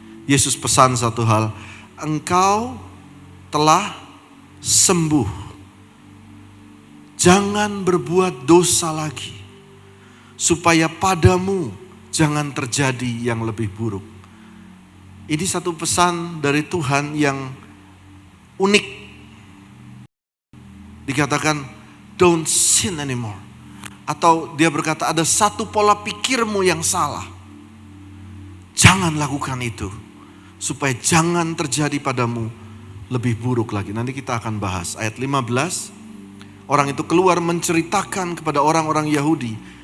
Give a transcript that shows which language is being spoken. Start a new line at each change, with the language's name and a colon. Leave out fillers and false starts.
Indonesian: Yesus pesan satu hal, "Engkau telah sembuh. Jangan berbuat dosa lagi, supaya padamu jangan terjadi yang lebih buruk." Ini satu pesan dari Tuhan yang unik. Dikatakan,
English: don't sin anymore.
Indonesian: Atau dia berkata, ada satu pola pikirmu yang salah. Jangan lakukan itu, supaya jangan terjadi padamu lebih buruk lagi. Nanti kita akan bahas. Ayat 15, orang itu keluar menceritakan kepada orang-orang Yahudi.